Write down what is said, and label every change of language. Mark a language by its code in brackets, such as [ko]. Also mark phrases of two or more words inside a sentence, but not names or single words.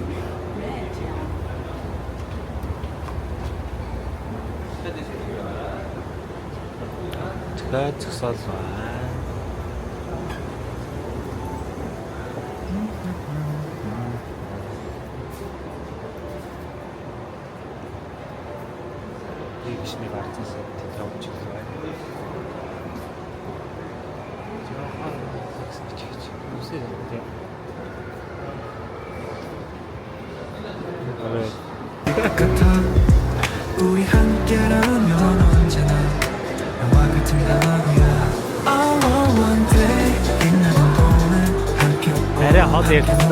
[mn] Тэгээд зогсоол байна. Ишний гарцаас тавьж байна. [ko] 같아 우리 함께라면 언제나 영화 같은 하루야 [en] Oh one day [ko] 빛나는 오늘 함께 [mn] арай хол ярьсан.